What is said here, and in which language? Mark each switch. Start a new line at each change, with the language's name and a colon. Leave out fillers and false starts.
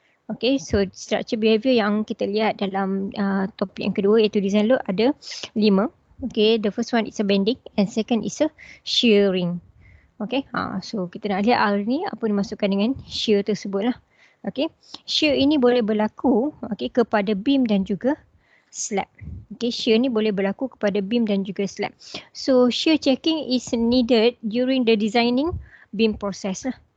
Malay: Okay, so
English: structure behavior
Malay: yang kita lihat dalam topik yang kedua iaitu
English: design load
Malay: ada 5.
English: Okay, the first one is a bending and second is a shearing.
Malay: Okay, so kita nak lihat hari ni apa dimasukkan dengan shear tersebut lah. Okay, shear ini boleh berlaku, okay, kepada beam dan juga slab. Okay, shear ni boleh berlaku kepada beam dan juga slab.
English: So shear checking is needed during the designing beam process
Malay: lah.